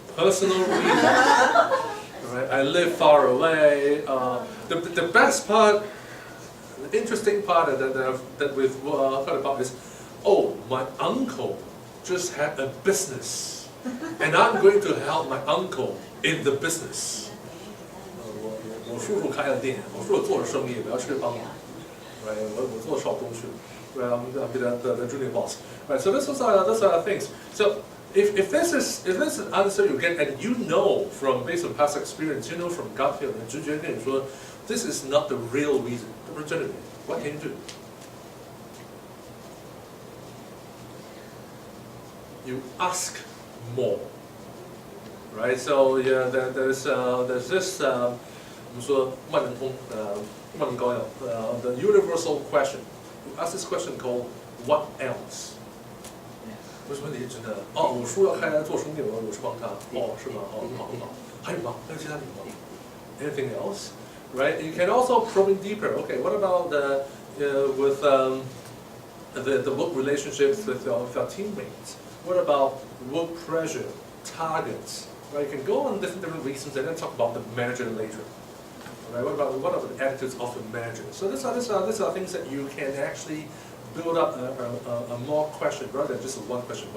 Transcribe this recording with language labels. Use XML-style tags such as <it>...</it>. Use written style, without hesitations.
<en>Personal reasons. Right? I live far away. The best part, the interesting part that we've heard about is, oh, my uncle just had a business, and I'm going to help my uncle in the business.</en> <zh>我叔叔开了店，我叔叔做了生意，我要去帮忙。</zh> <en>Right?</en> <zh>我做少东西。</zh> <en>Right? I'm be the junior boss. Right? So those are things. So if this is an answer you get, and you know from based on past experience, you know from gut feel,</en> <zh>你直觉跟你说</zh> <en>this is not the real reason. What can you do? You ask more. Right? So yeah, there's this</en> <zh>我们说万能通万能膏药</zh> <en>the universal question. You ask this question called what else?</en> <zh>为什么你觉得哦，我叔要开做生意，我去帮他，哦，是吗？哦，很好很好。还有吗？还有其他理由吗 ？</zh> <en>Anything else? Right? You can also probe in deeper. Okay, what about with the work relationships with your teammates? What about work pressure, targets? Right? You can go on different reasons and then talk about the manager later. Right? What are the attitudes of the manager? So these are things that you can actually build up a more question rather than just one question.</en>